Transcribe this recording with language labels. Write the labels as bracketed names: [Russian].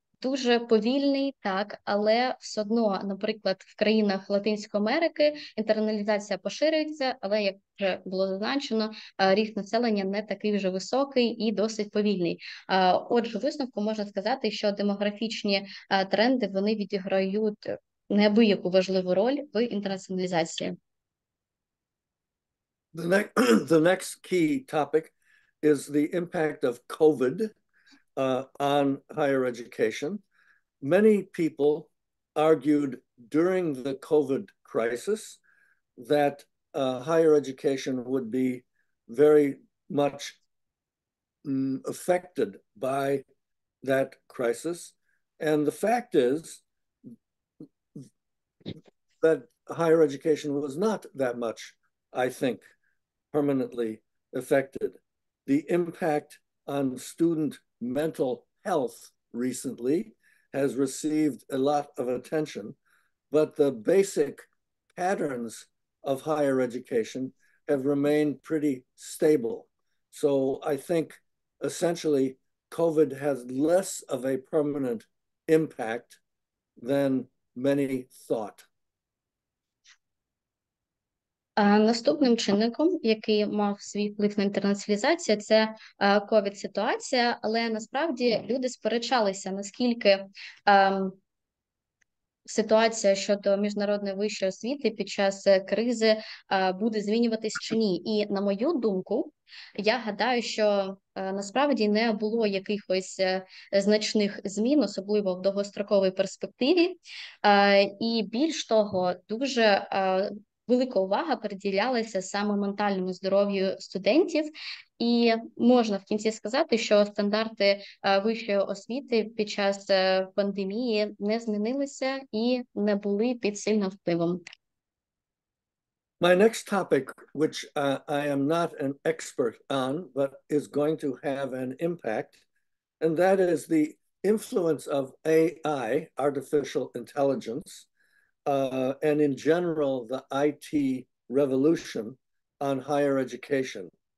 [Ukrainian] дуже повільний, так, але все одно, наприклад, в країнах Латинської Америки інтерналізація поширюється, але, як вже було зазначено, ріст населення не такий вже високий і досить повільний. Отже, у висновку можна сказати, що демографічні тренди, вони відіграють неабияку важливу роль в інтернаціоналізації. [English] The next key topic is the impact of COVID on higher education. Many people argued during the COVID crisis that higher education would be very much affected by that crisis. And the fact is that higher education was not that much, I think, permanently affected. The impact on student mental health recently has received a lot of attention, but the basic patterns of higher education have remained pretty stable. So I think essentially COVID has less of a permanent impact than many thought. [Ukrainian] Наступним чинником, який мав свій вплив на інтернаціоналізацію, це ковід-ситуація, але насправді люди сперечалися, наскільки ситуація щодо міжнародної вищої освіти під час кризи буде змінюватись чи ні. І на мою думку, я гадаю, що насправді не було якихось значних змін, особливо в довгостроковій перспективі. І більш того, дуже велика увага приділялася саме ментальному здоров'ю студентів, і можна в кінці сказати, що стандарти вищої освіти під час пандемії не змінилися і не були під сильним впливом. [English] My next topic, which I am not an expert on, but is going to have an impact, and that is the influence of AI, artificial intelligence, and in general, the IT revolution on higher education.